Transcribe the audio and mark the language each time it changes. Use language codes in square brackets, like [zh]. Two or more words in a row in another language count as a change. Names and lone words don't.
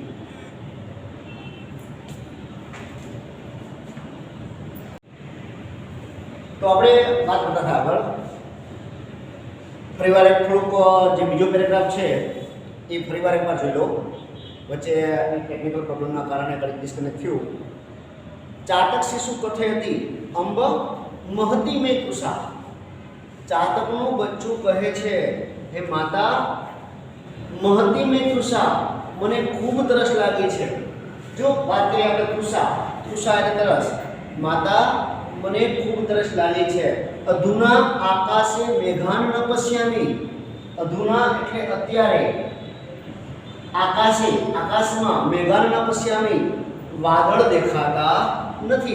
[gu] તો આપણે વાત કરતા હતા આગળ, ફરીવાર એક થોડુંક જે બીજો પેરેગ્રાફ છે એ ફરીવાર એકવાર જોઈ લો। વચ્ચે ટેકનિકલ પ્રોબ્લેમના કારણે કઈ ડિસ્કનેક્ટ થયું। [sa] चातक शिशु कथयती अंब महती में तुषार, [gu] ચાતકનું બચ્ચું કહે છે હે માતા [sa] महती में तुषार, [gu] મને ખૂબ તરસ લાગી છે। જો વાત કરીએ આપણે तुषार, तुषार એટલે તરસ। માતા મને ખૂબ તરસ લાગી છે। [sa] अधुना आकाशे मेघान न पश्यामी, अधुना [gu] એટલે અત્યારે, આકાશે આકાશમાં [sa] मेघान न पश्यामी, [gu] વાદળ દેખાતા નથી।